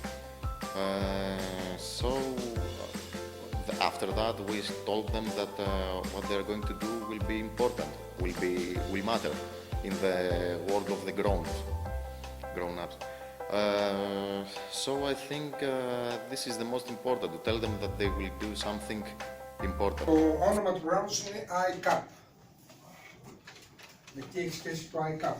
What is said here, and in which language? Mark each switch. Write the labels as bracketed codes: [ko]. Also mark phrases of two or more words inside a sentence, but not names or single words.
[en] After that, we told them that what they're going to do will be important, will matter in the world of the grown-ups. So I think this is the most important, to tell them that they will do something important. [el] Το όνομα του προγράμματος είναι iCAP. Με τι έχει σχέση το iCAP?